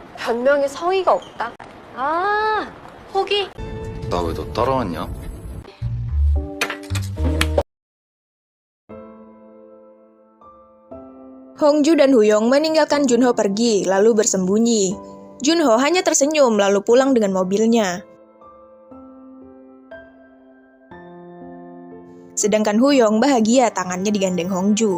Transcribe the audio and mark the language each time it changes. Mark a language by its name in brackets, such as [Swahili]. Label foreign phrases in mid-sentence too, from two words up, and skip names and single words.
[Korean] 변명에 성의가 없다. 아, 포기? 나 왜 너 따라왔냐? [Indonesian] Hongju dan Huyong meninggalkan Junho pergi, lalu bersembunyi. Junho hanya tersenyum lalu pulang dengan mobilnya. Sedangkan Huyong bahagia tangannya digandeng Hongju.